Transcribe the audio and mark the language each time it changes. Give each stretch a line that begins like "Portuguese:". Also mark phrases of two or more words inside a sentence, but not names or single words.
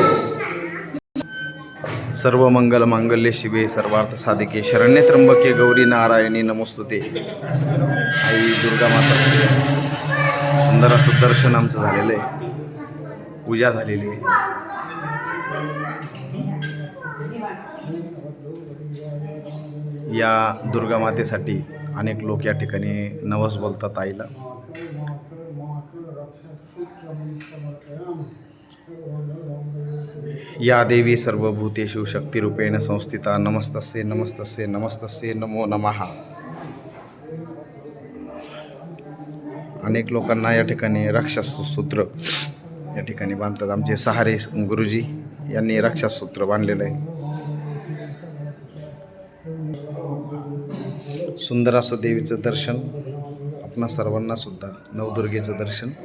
Sanskrit: सर्व मंगल मांगल्ये शिवे सर्वार्थ साधिके शरण्ये त्र्यंबके गौरी नारायणी नमोस्तुते.
Marathi: आई दुर्गा माता सुंदर असं दर्शन आमचं झालेलं आहे, पूजा झालेली आहे. या दुर्गा मातेसाठी अनेक लोक या ठिकाणी नवस बोलतात आईला.
Sanskrit: या देवी सर्वभूतेषु शक्तिरूपेण संस्थिता नमस्तस्ये नमस्तस्ये नमस्तस्ये नमो नमः.
Marathi: अनेक लोकांना या ठिकाणी रक्षासूत्र या ठिकाणी बांधतात. आमचे सहारे गुरुजी यांनी रक्षासूत्र बांधलेलं आहे. सुंदर असं देवीचं दर्शन आपणा सर्वांना सुद्धा नवदुर्गेचं दर्शन.